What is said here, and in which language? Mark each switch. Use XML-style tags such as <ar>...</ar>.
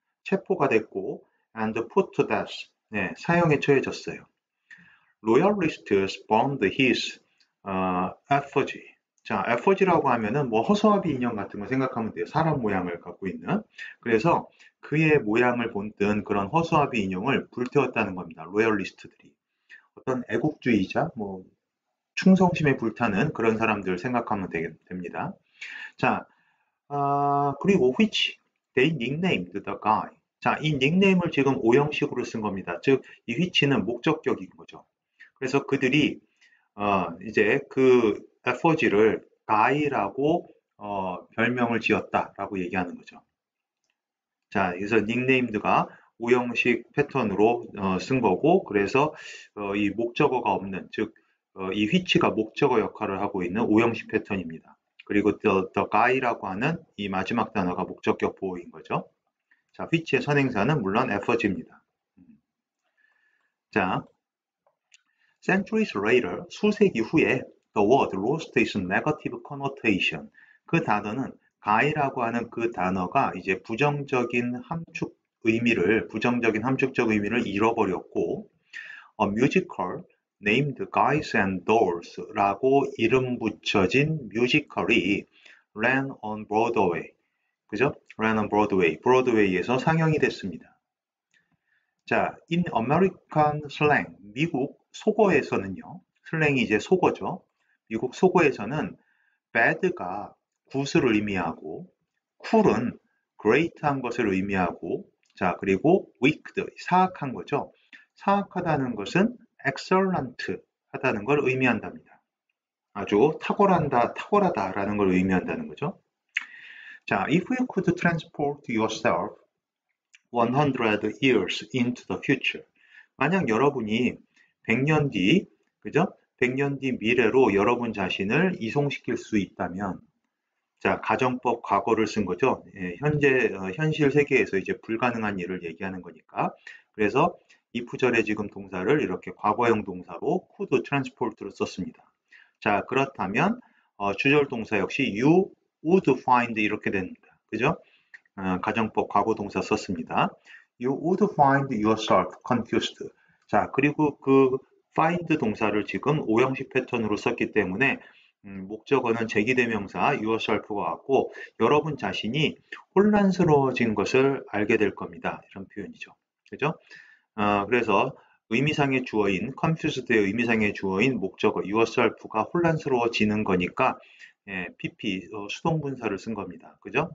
<ko>체포가 됐고,</ko> <en>and put to death.</en> <ko>네, 사형에 처해졌어요.</ko> <en>Loyalists burned his effigy.</en> <ko>자, effigy라고 하면은 뭐 허수아비 인형 같은 거 생각하면 돼요. 사람 모양을 갖고 있는. 그래서 그의 모양을 본뜬 그런 허수아비 인형을 불태웠다는 겁니다. 로열리스트들이. 어떤 애국주의자, 뭐 충성심에 불타는 그런 사람들 생각하면 됩니다. 자, 그리고</ko> <en>which they nicknamed the guy.</en> <ko>자, 이 닉네임을 지금 오형식으로 쓴 겁니다. 즉, 이 which는 목적격인 거죠. 그래서 그들이 이제 그 effigy를 guy라고 별명을 지었다라고 얘기하는 거죠. 자, 그래서 닉네임드가 오형식 패턴으로 쓴 거고, 그래서 이 목적어가 없는, 즉, 이 which가 목적어 역할을 하고 있는 오형식 패턴입니다. 그리고 the guy라고 하는 이 마지막 단어가 목적격 보호인 거죠. 자, which의 선행사는 물론 effigy입니다.</ko> <en>자, centuries later,</en> <ko>수세기 후에</ko> <en>the word lost its negative connotation.</en> <ko>그 단어는 guy라고 하는 그 단어가 이제 부정적인 함축적 의미를 잃어버렸고,</ko> <en>a musical named Guys and Dolls</en> <ko>라고 이름 붙여진 뮤지컬이</ko> <en>ran on Broadway.</en> <ko>그죠?</ko> <en>ran on Broadway.</en> <ko>브로드웨이에서 상영이 됐습니다. 자,</ko> <en>in American slang,</en> <ko>미국 속어에서는요, 슬랭이 이제 속어죠. 미국 속어에서는 bad가 굿을 의미하고, cool은 great한 것을 의미하고, 자, 그리고 wicked, 사악한 거죠. 사악하다는 것은 excellent 하다는 걸 의미한답니다. 아주 탁월하다라는 걸 의미한다는 거죠.</ko> <en>자, if you could transport yourself 100 years into the future.</en> <ko>만약 여러분이 100년 뒤, 그죠? 100년 뒤 미래로 여러분 자신을 이송시킬 수 있다면, 자, 가정법 과거를 쓴 거죠. 예, 현실 세계에서 이제 불가능한 일을 얘기하는 거니까. 그래서 if절에 지금 동사를 이렇게 과거형 동사로 could transport로 썼습니다. 자, 그렇다면 주절 동사 역시</ko> <en>you would find</en> <ko>이렇게 됩니다. 그죠? 가정법 과거 동사 썼습니다.</ko> <en>You would find yourself confused.</en> <ko>자, 그리고 그 find 동사를 지금 오형식 패턴으로 썼기 때문에 목적어는 제기대명사 yourself가 왔고 여러분 자신이 혼란스러워진 것을 알게 될 겁니다. 이런 표현이죠. 그죠? 그래서 의미상의 주어인 confused의 의미상의 주어인 목적어 yourself가 혼란스러워지는 거니까 PP 수동분사를 쓴 겁니다. 그죠?</ko>